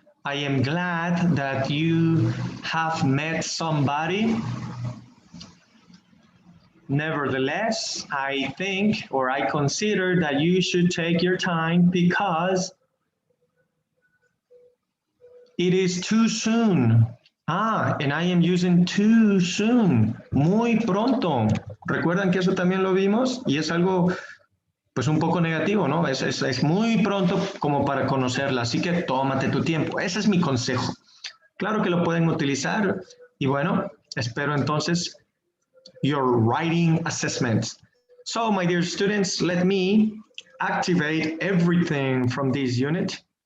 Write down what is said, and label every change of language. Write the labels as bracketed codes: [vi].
[en] I am glad that you have met somebody. Nevertheless, I think or I consider that you should take your time because it is too soon. And I am using too soon. [es] Muy pronto. ¿Recuerdan que eso también lo vimos? Y es algo pues un poco negativo, ¿no? Es muy pronto como para conocerla, así que tómate tu tiempo. Ese es mi consejo. Claro que lo pueden utilizar y bueno, espero entonces [en] your writing assessment. So, my dear students, let me activate everything from this unit.